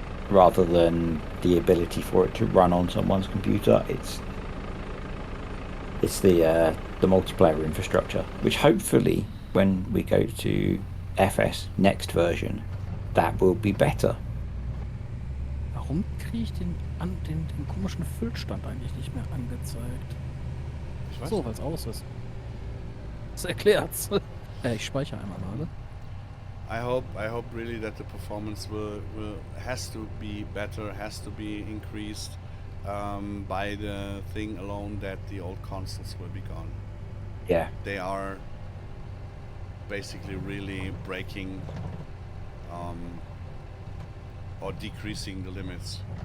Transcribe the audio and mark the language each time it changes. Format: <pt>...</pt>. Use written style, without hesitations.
<en>Rather than the ability for it to run on someone's computer, it's the multiplayer infrastructure, which hopefully when we go to FS next version, that will be better.</en> <de>Warum kriege ich den komischen Füllstand eigentlich nicht mehr angezeigt? So, weil es aus ist. Das erklärt's. Ich speichere einmal mal.</de> <en>I hope really that the performance has to be better, has to be increased by the thing alone that the old consoles will be gone. Yeah. They are basically really breaking or decreasing the limits.</en>